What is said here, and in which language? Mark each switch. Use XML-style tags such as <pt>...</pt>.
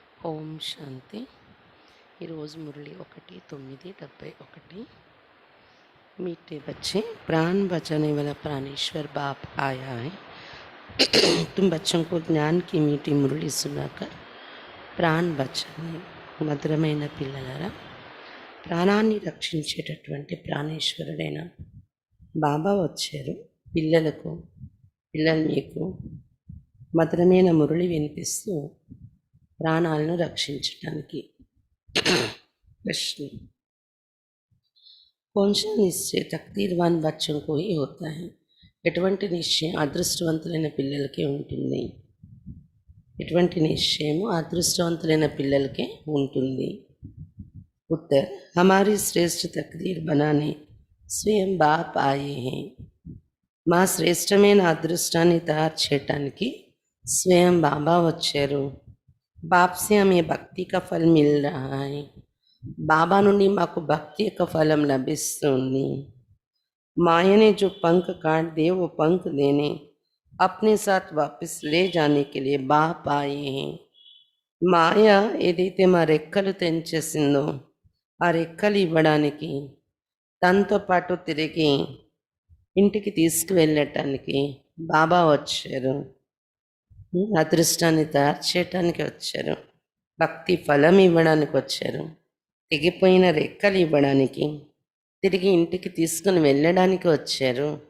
<te>ఓం శాంతి. ఈరోజు మురళి 1/9/71।</te> <hi>मीठे बच्चे, प्राण बचाने वाला प्राणेश्वर बाप आया है। तुम बच्चों को ज्ञान की मीठी मुरली सुनाकर</hi> <te>ప్రాణ్ బచానే మధురమైన పిల్లలారా, ప్రాణాన్ని రక్షించేటటువంటి ప్రాణేశ్వరుడైన బాబా వచ్చారు. పిల్లలు మీకు మధురమైన మురళి వినిపిస్తూ ప్రాణాలను రక్షించటానికి।</te> <hi>प्रश्न, कौन सा निश्चय तकदीरवान बच्चों को ही होता है?</hi> <te>ఎటువంటి నిశ్చయం అదృష్టవంతులైన పిల్లలకే ఉంటుంది? ఎటువంటి నిశ్చయము అదృష్టవంతులైన పిల్లలకే ఉంటుంది?</te> <hi>उत्तर, हमारी श्रेष्ठ तकदीर बनाने स्वयं बाप आए हैं।</hi> <te>మా శ్రేష్టమైన అదృష్టాన్ని తయారు చేయటానికి స్వయం బాబా వచ్చారు।</te> <hi>बाप से हमें भक्ति का फल मिल रहा है।</hi> <te>बाबा నుండి మాకు భక్తి యొక్క ఫలం లభిస్తుంది।</te> <hi>माया ने जो पंख काट दिए वो पंख देने अपने साथ वापस ले जाने के लिए बाप आए हैं।</hi> <te>మాయ ఏదైతే మా రెక్కలు తెంచేసిందో ఆ రెక్కలు ఇవ్వడానికి, తనతో పాటు తిరిగి ఇంటికి తీసుకువెళ్ళటానికి బాబా వచ్చారు। అదృష్టాన్ని తయారు చేయటానికి వచ్చారు, భక్తి ఫలం ఇవ్వడానికి వచ్చారు, తెగిపోయిన రెక్కలు ఇవ్వడానికి, తిరిగి ఇంటికి తీసుకుని వెళ్ళడానికి వచ్చారు।</te>